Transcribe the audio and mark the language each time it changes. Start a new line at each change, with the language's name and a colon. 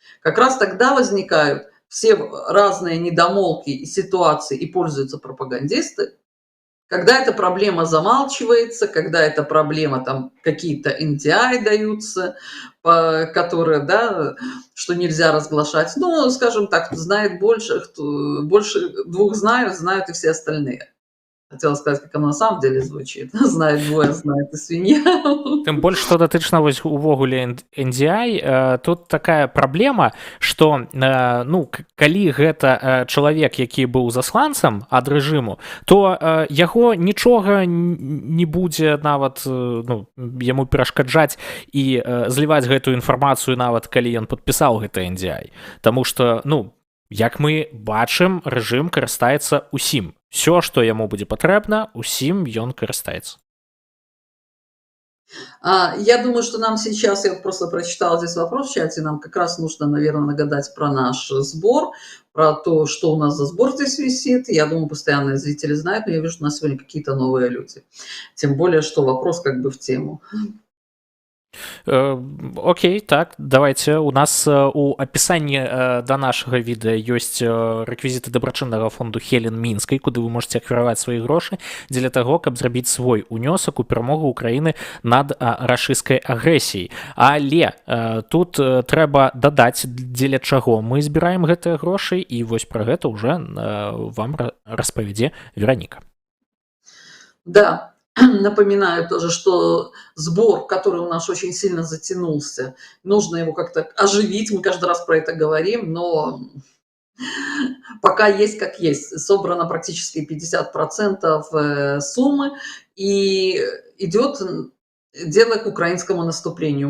Russian: Как раз тогда возникают все разные недомолвки и ситуации, и пользуются пропагандисты, когда эта проблема замалчивается, когда эта проблема, там какие-то NDI даются, которые, да, что нельзя разглашать. Ну, скажем так, знает больше, больше двух знают и все остальные. Хотела сказать, как оно на самом деле звучит. Знает двое, знает и свинья.
Belarusian: Тым больш што датычна вось увогуле NDI, тут такая праблема, што ну калі гэта чалавек, які быў засланцам ад рэжыму, то яго нічога не будзе нават ну, яму перашкаджаць і зліваць гэтую інфармацыю нават калі ён падпісаў гэта NDI. Таму што ну як мы бачым, рэжым карыстаецца усім. Всё, што яму будзе патрэбна, усім ён карыстаецца.
Russian: Я думаю, что нам сейчас, я просто прочитала здесь вопрос в чате, нам как раз нужно, наверное, нагадать про наш сбор, про то, что у нас за сбор здесь висит. Я думаю, постоянные зрители знают, но я вижу, что у нас сегодня какие-то новые люди. Тем более, что вопрос как бы в тему. Окей, так, давайте.
Belarusian: У нас у апісанні да нашага відэа ёсць рэквізіты дабрачыннага фонду Хелен Мінскай, куды вы можете аквіраваць свае грошы дзеля таго, каб зрабіць свой унёсак у перамогу Украіны над рашысцкай агрэсіяй. Але тут трэба дадаць, дзеля чаго мы збіраем гэтыя грошы, і вось пра гэта ўжо вам распавядзе Вераніка.
Russian: Да. Напоминаю тоже, что сбор, который у нас очень сильно затянулся, нужно его как-то оживить. Мы каждый раз про это говорим, но пока есть как есть. Собрано практически 50% суммы, и идет дело к украинскому наступлению.